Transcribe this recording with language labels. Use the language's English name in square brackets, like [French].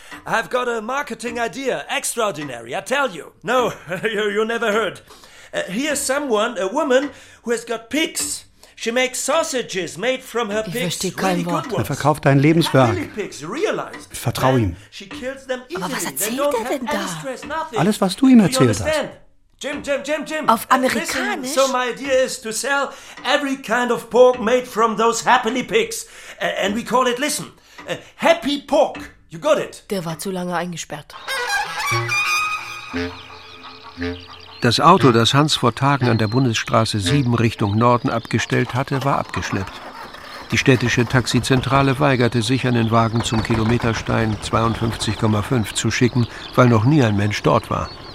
[English] I've got a marketing idea. Extraordinary, I tell you. No, you never heard. Here's someone, a woman, who has got pigs. She makes sausages made from her pigs. [German] Ich verstehe kein [English] really [German] Wort. Er verkauft dein Lebenswerk. Ich vertraue ihm. Aber was erzählt er denn da? Stress, alles, was du ihm erzählt hast. Jim. Auf Amerikanisch? [English] Listen, so my idea is to sell every kind of pork made from those happily pigs. And we call it, listen, happy pork. You got it? [German] Der war zu lange eingesperrt. Das Auto, das Hans vor Tagen an der Bundesstraße 7 Richtung Norden abgestellt hatte, war abgeschleppt. Die städtische Taxizentrale weigerte sich, einen Wagen zum Kilometerstein 52,5 zu schicken, weil noch nie ein Mensch dort war.